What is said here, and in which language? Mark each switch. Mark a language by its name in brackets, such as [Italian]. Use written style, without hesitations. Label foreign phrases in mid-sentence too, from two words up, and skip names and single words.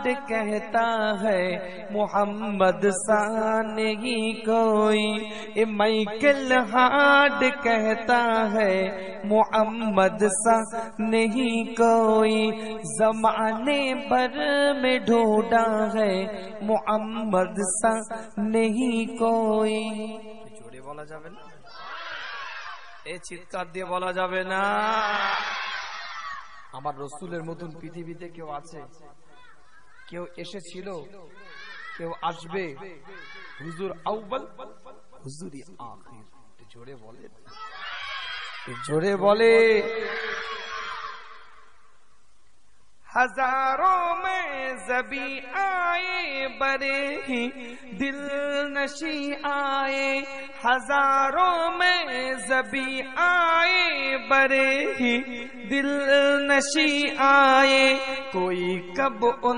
[Urdu] کہتا ہے، محمد سا نہیں کوئی، مائیکل ہارٹ کہتا ہے، محمد سا نہیں کوئی، زمانے بھر میں ڈھونڈا ہے، محمد سا نہیں کوئی، جوڑے بولا جاوے نا، [Bangla] এ চিৎকার দিয়ে বলা যাবে না, আমার রসুলের মতন পৃথিবীতে কেউ আছে, কেউ এসেছিল, কেউ আসবে, হুজুর আউয়াল হুজুরি আখির, জোরে বলে, জোরে বলে, [Urdu] ہزاروں میں زبی آئے بڑے ہی دل نشی آئے، ہزاروں میں زبی آئے بڑے ہی دل نشی آئے، کوئی کب ان